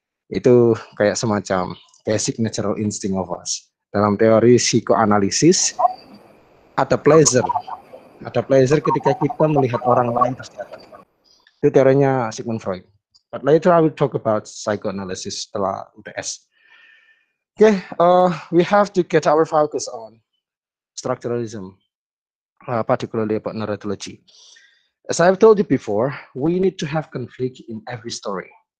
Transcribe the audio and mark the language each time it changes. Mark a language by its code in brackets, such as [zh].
[id] Itu kayak semacam [en] basic natural instinct of us. [id] Dalam teori psikoanalisis, ada pleasure. Ada pleasure ketika kita melihat orang lain terjatuh. Itu teorinya Sigmund Freud. [en] But later I will talk about psychoanalysis [id] setelah UTS. [en] We have to get our focus on structuralism, particularly about narratology. As I've told you before, we need to have conflict in every story.